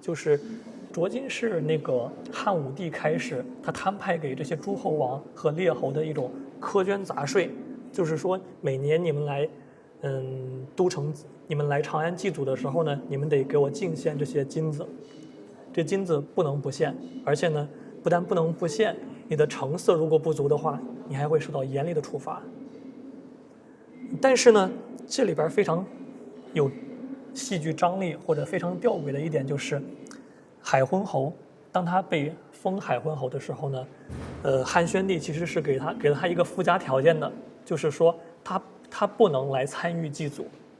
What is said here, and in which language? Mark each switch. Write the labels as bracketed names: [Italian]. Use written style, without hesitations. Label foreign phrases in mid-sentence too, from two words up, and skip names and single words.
[Chinese] 就是斫金是那个汉武帝開始他攤派給這些諸侯王和列侯的一種苛捐雜稅，就是說每年你們來，都城，你們來長安祭祖的時候呢，你們得給我進獻這些金子，這金子不能不獻，而且呢，不但不能不獻，你的成色如果不足的話，你還會受到嚴厲的處罰。但是呢，這裡邊非常有戲劇張力或者非常弔詭的一點就是，海昏侯當他被封海昏侯的時候呢，漢宣帝其實是給了他一個附加條件的，就是說他不能來參與祭祖。